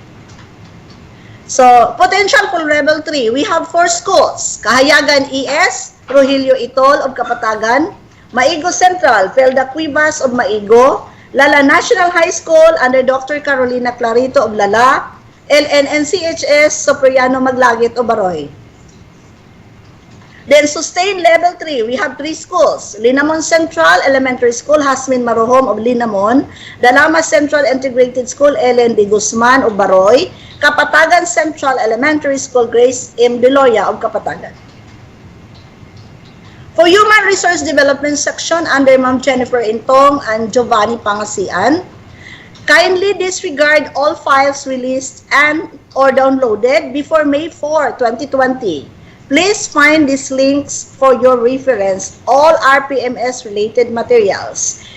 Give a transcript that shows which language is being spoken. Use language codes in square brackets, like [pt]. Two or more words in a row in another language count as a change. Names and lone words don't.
[en] So, potential for Level 3, we have 4 schools, Kahayagan ES, Rogelio Itol of Kapatagan, Maigo Central, Felda Cuivas of Maigo, Lala National High School under Dr. Carolina Clarito of Lala, LNNCHS, Sopriano Maglagit of Baroy. Then Sustain Level 3, we have 3 schools, Linamon Central Elementary School, Hasmin Marohom of Linamon, Dalama Central Integrated School, Ellen de Guzman of Baroy, Kapatagan Central Elementary School, Grace M. Deloya of Kapatagan. For Human Resource Development section under Ma'am Jennifer Intong and Giovanni Pangasian, kindly disregard all files released and or downloaded before May 4, 2020. Please find these links for your reference, all RPMS related materials.